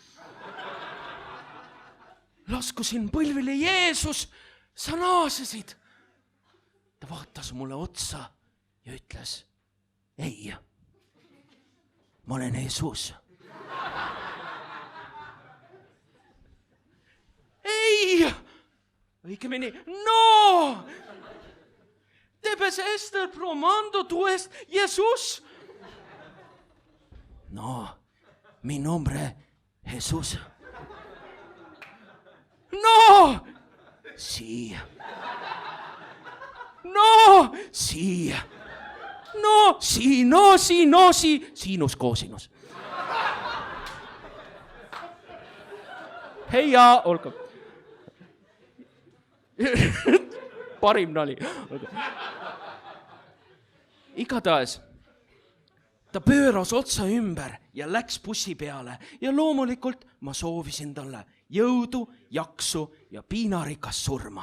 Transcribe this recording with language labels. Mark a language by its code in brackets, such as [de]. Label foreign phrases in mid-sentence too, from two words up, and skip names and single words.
[et] Laskusin põlvile, Jeesus, sa naasesid. Ta vaatas mulle otsa ja ütles, ei, ma olen Jesus. Ei, õigemini, no! [es] Debes ester promando, tu es Jesus. No, mi nombre Jesus. No, sí. No, sí. No, sí, no, sí, no, sí. [et] Sinus, koosinus. Hei ja, olgu. Parim nali. Igatahes ta pööras otsa ümber ja läks bussi peale ja loomulikult ma soovisin talle jõudu, jaksu ja piinarikas surma.